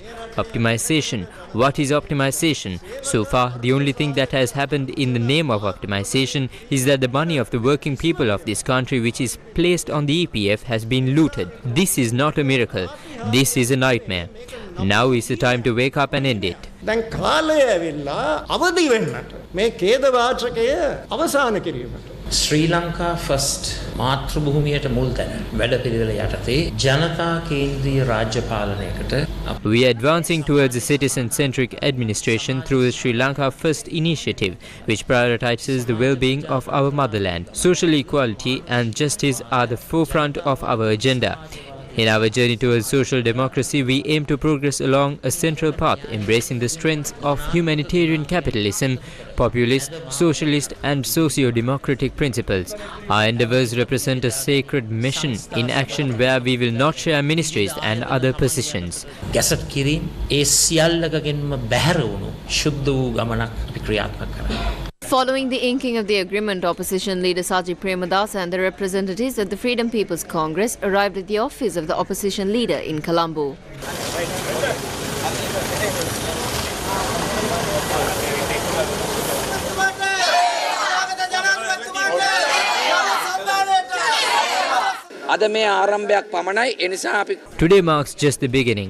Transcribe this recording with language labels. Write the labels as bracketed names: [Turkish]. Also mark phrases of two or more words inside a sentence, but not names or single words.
[English] Optimization. What is optimization? So far, the only thing that has happened in the name of optimization is that the money of the working people of this country, which is placed on the EPF, has been looted. This is not a miracle. This is a nightmare. Now is the time to wake up and end it. [Sinhala] දැන් කාලය ඇවිල්ලා අවදි වෙන්නට මේ ඛේද වාචකය අවසන් කිරීමට ශ්‍රී ලංකා ෆස්ට් මාතෘභූමියට මුල් තැන වැඩපිළිවෙල යටතේ ජනතා කේන්ද්‍රීය රාජ්‍ය පාලනයකට [English] We are advancing towards a citizen-centric administration through the Sri Lanka First initiative, which prioritizes the well-being of our motherland. Social equality and justice are the forefront of our agenda. In our journey towards social democracy, we aim to progress along a central path, embracing the strengths of humanitarian capitalism, populist, socialist and socio-democratic principles. Our endeavours represent a sacred mission in action where we will not share ministries and other positions. [Sinhala] ගැසට් කිරීම ඒ සියල්ලකගෙන්ම බැහැර වුණු ශුද්ධ වූ ගමනක් අපි ක්‍රියාත්මක කරනවා. [English] Following the inking of the agreement, opposition leader Sajid Premadasa and the representatives of the Freedom People's Congress arrived at the office of the opposition leader in Colombo. Today marks just the beginning.